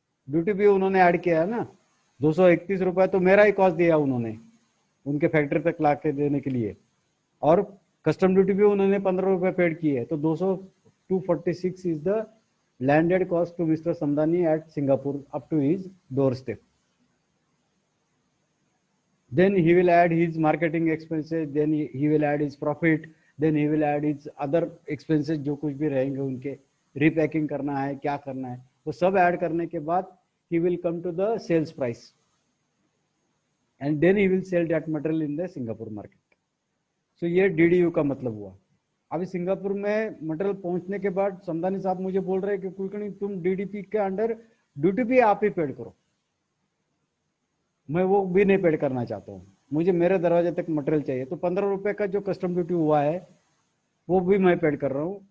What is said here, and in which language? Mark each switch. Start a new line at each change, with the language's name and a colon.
Hindi: Duty भी उन्होंने add किया है ना, 231 रुपये तो मेरा ही कॉस्ट दिया उन्होंने उनके फैक्ट्री तक ला के देने के लिए, और कस्टम ड्यूटी भी उन्होंने 15 रुपये पेड की है।
English: तो 246 is the landed cost to mister Samdani at Singapore up to his doorstep. Then he will add his marketing expenses, then he will add his profit, then he will add his other expenses
Hindi: जो कुछ भी रहेंगे उनके, repacking करना है क्या करना है, वो सब ऐड करने के बाद
English: he will come to the sales price and then he will sell that material in the Singapore market.
Hindi: So ये DDU का मतलब हुआ। अभी सिंगापुर में मटेरियल पहुंचने के बाद समदानी साहब मुझे बोल रहे हैं कि कुलकर्णी तुम DDP के अंडर ड्यूटी भी आप ही पेड करो। मैं वो भी नहीं पेड करना चाहता हूँ, मुझे मेरे दरवाजे तक मटेरियल चाहिए। तो 15 रुपये का जो कस्टम ड्यूटी हुआ है वो भी मैं पेड कर रहा हूँ।